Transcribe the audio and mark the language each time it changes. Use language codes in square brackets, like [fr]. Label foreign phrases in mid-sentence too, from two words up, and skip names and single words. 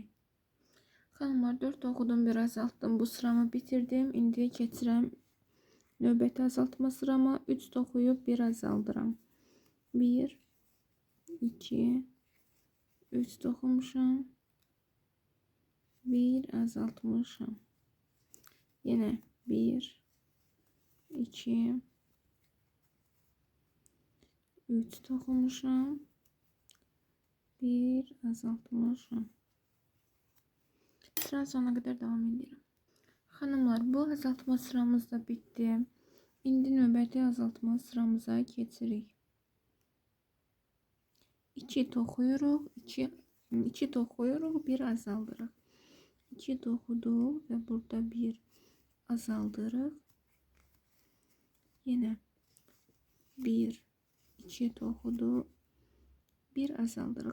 [az] Xanımlar 4 oxudum, bir azaltdım. Bu sıramı bitirdim. İndi keçirəm növbəti azaltma sırama. 3 oxuyub bir azaldıram. 1, 2, 3 oxumuşam. 1 azaltmışam. Yine 1, 2, 3 toxumuşam. 1 azaltmışam. [tr] Sıra sonuna kadar devam edelim. Hanımlar, bu azaltma sıramız da bitti. [az] İndi növbəti azaltma sıramıza keçirik. 2 toxuyuruq, 2 toxuyuruq, 1 azaldırıq. 2 toxuduq və burada 1 azaldırıq. Yine 1, 2 toxuduq, 1 azaldırıq.